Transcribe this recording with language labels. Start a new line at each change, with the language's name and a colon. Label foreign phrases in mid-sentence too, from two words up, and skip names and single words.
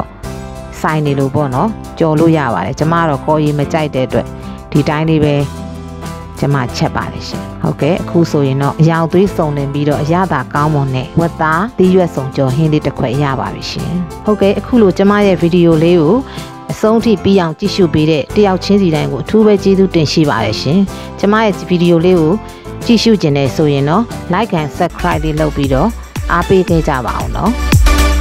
Burmese: တော့ဆိုင်နေလို့ပေါ့နော်ကြော်လို့ရပါတယ်ကျွန်မကတော့ကော်ရည်မကြိုက်တဲ့အတွက်ဒီတိုင်းလေးပဲကျွန်မချက်ပါတယ်ရှင်ဟုတ်ကဲ့အခုဆိုရင်တော့အယောင်သွေးစုံလင်ပြီးတော့အရသာကောင်းမွန်တဲ့ဝက်သားသီးရွက်စုံကြော်ဟင်းလေးတစ်ခွက်ရပါပြီရှင်ဟုတ်ကဲ့အခုလိုကျွန်မရဲ့ဗီဒီယိုလေးကိုအဆုံးထိပြီးအောင်ကြည့်ရှုပေးတဲ့တယောက်ချင်းစီတိုင်းကိုအထူးပဲကျေးဇူးတင်ရှိပါတယ်ရှင်ကျွန်မရဲ့ဗီဒီယိုလေးကိုကြည့်ရှုခြင်းနဲ့ဆိုရင်တော့
English: like and subscribe
Burmese: လေးလုပ်ပြီးတော့အားပေးခဲ့ကြပါအောင်နော်